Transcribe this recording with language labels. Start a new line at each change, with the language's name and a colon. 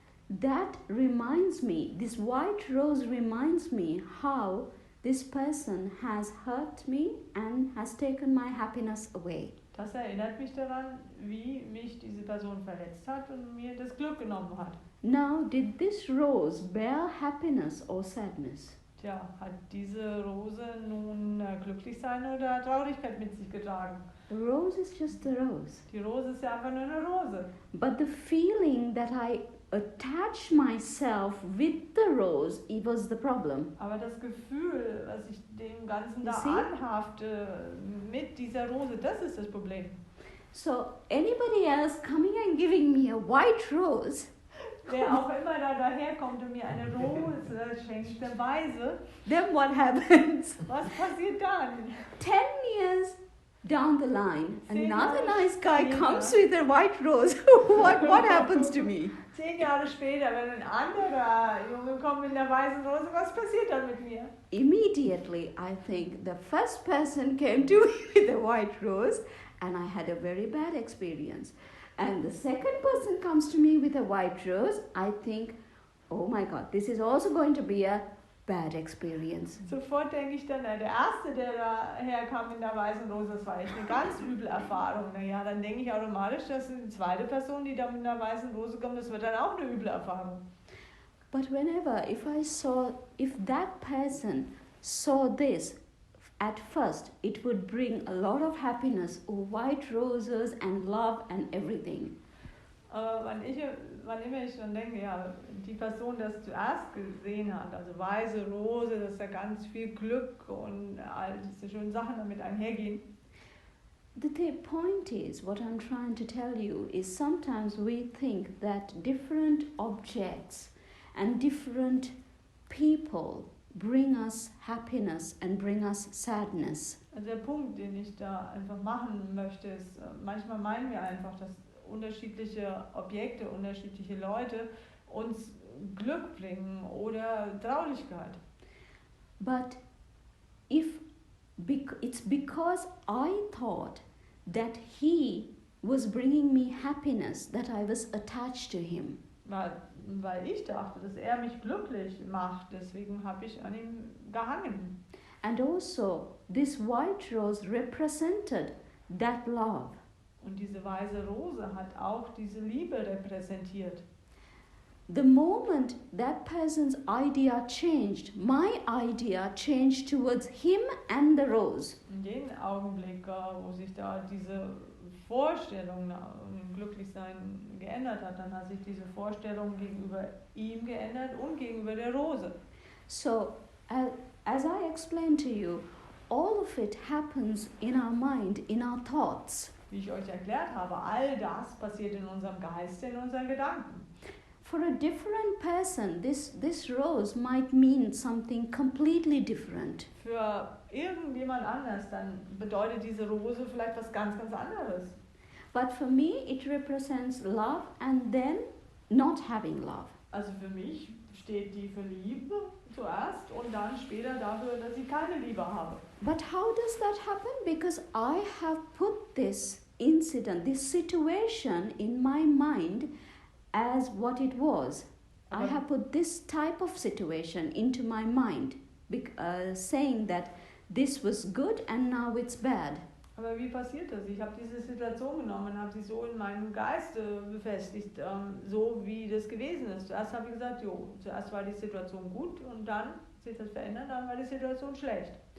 English: That reminds me, this white rose reminds me how this person has hurt me and has taken my happiness away.
German: Das erinnert mich daran, wie mich diese Person verletzt hat und mir das Glück genommen hat.
English: Now, did this rose bear happiness or sadness?
German: Tja, hat diese Rose nun glücklich sein oder Traurigkeit mit sich getragen?
English: The rose is just the rose.
German: Die Rose ist ja einfach nur eine Rose.
English: But the feeling that I attach myself with the rose, it was the problem.
German: Aber das Gefühl, was ich dem Ganzen
English: You
German: da
English: see?
German: anhafte mit dieser Rose, das ist das Problem.
English: So anybody else coming and giving me a white rose,
German: Wer auch immer da daherkommt und mir eine Rose schenkt, der Weise,
English: then what happens?
German: was passiert dann?
English: 10 years down the line,
German: 10
English: another
German: Jahre
English: nice guy
German: später.
English: comes with a white rose. What happens to me?
German: 10 Jahre später, wenn ein anderer Junge kommt mit einer weißen Rose, was passiert dann mit mir?
English: Immediately, I think the first person came to me with a white rose, and I had a very bad experience. And the second person comes to me with a white rose, I think, oh my God, this is also going to be a bad experience.
German: Sofort denke ich dann, der Erste, der daherkam mit einer weißen Rose, das war echt eine ganz üble Erfahrung. Naja, dann denke ich automatisch, dass die zweite Person, die da mit einer weißen Rose kommt, das wird dann auch eine üble Erfahrung.
English: But whenever, if that person saw this, at first, it would bring a lot of happiness, white roses and love and everything.
German: Wann immer ich dann denke, ja, die Person, das zuerst gesehen hat, also weiße Rose, dass da ganz viel Glück und all diese schönen Sachen damit einhergehen.
English: The point is, what I'm trying to tell you is sometimes we think that different objects and different people bring us happiness and bring us sadness.
German: Also der Punkt, den ich da einfach machen möchte, ist, manchmal meinen wir einfach, dass unterschiedliche Objekte, unterschiedliche Leute uns Glück bringen oder Traurigkeit.
English: But it's because I thought that he was bringing me happiness that I was attached to him.
German: Weil ich dachte, dass er mich glücklich macht, deswegen habe ich an ihm gehangen.
English: And also, this white rose represented that love.
German: Und diese weiße Rose hat auch diese Liebe repräsentiert.
English: The moment that person's idea changed, my idea changed towards him and the rose.
German: In dem Augenblick, wo sich da diese Vorstellung im Glücklichsein geändert hat, dann hat sich diese Vorstellung gegenüber ihm geändert und gegenüber der Rose.
English: So, as I explained to you, all of it happens in our mind, in our thoughts.
German: Wie ich euch erklärt habe, all das passiert in unserem Geist, in unseren Gedanken.
English: For a different person, this rose might mean something completely different.
German: Für irgendjemand anders, dann bedeutet diese Rose vielleicht was ganz, ganz anderes.
English: But for me, it represents love and then not having love.
German: Also für mich steht die für Liebe zuerst und dann später dafür, dass ich keine Liebe habe.
English: But how does that happen? Because I have put this incident, this situation in my mind as what it was. I have put this type of situation into my mind, saying that this was good and now it's bad.
German: Aber wie passiert das? Ich habe diese Situation genommen und habe sie so in meinem Geiste befestigt, so wie das gewesen ist. Zuerst habe ich gesagt, zuerst war die Situation gut und dann sich das verändert, dann war die Situation schlecht.